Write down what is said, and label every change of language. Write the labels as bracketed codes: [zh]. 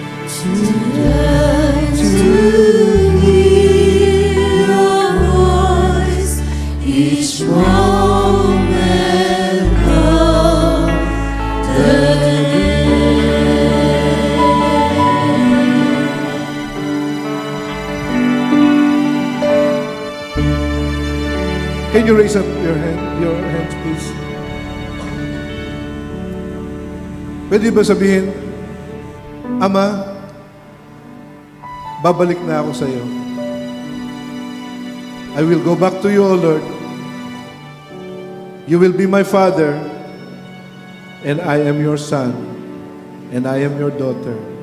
[en] To learn to hear your voice each moment of the day. Can you raise up your hands, please? [tl] Pwede ba sabihin, Ama, babalik na ako sa iyo. [en] I will go back to you, O Lord. You will be my Father, and I am your son, and I am your daughter.